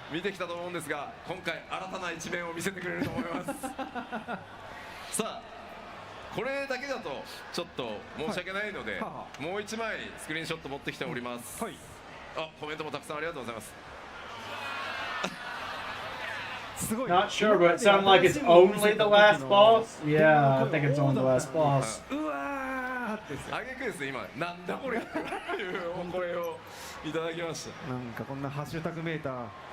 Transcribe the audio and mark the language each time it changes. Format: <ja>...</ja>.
<ja>見てきたと思うんですが、今回新たな一面を見せてくれると思います。さあ、これだけだとちょっと申し訳ないので、もう一枚スクリーンショット持ってきております。コメントもたくさんありがとうございます。</ja> <en>Not sure, but it sounded like it's only the last boss. Yeah, I think it's only the last boss.</en> <ja>あげくですね、今なんだこれっていうお声をいただきました。なんかこんなハッシュタグメーター。</ja>